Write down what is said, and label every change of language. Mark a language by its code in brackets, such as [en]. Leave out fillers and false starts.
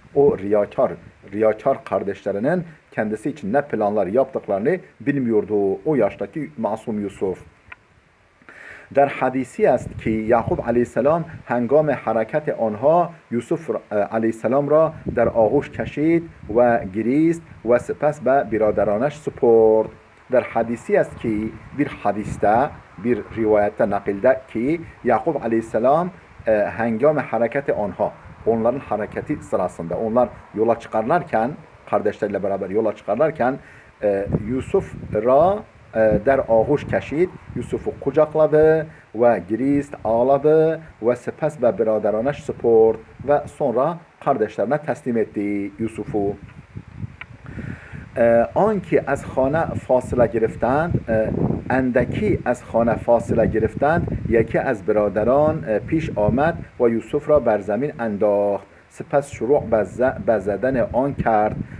[tr] O riyakar kardeşlerinin kendisi için ne planlar yaptıklarını bilmiyordu o yaştaki masum Yusuf. [fa] در حدیثی است که یعقوب علیه السلام هنگام حرکت آنها یوسف علیه السلام را در آغوش کشید و گریست و سپس به برادرانش سپرد. در حدیثی است که [tr] bir hadiste, bir rivayette nakilde ki Yakub Aleyhisselam [fa] hengame hareketi [tr] onların hareketi sırasında, onlar yola çıkarlarken, kardeşlerle beraber yola çıkarlarken [fa] Yusuf ra der ağuş keşid, [tr] Yusuf'u kucakladı ve [fa] girist [tr] ağladı ve [fa] sepes ve biraderanaş sport [tr] ve sonra kardeşlerine teslim etti Yusuf'u. [fa] آنکه از خانه فاصله گرفتند اندکی از خانه فاصله گرفتند یکی از برادران پیش آمد و یوسف را بر زمین انداخت سپس شروع به زدن آن کرد.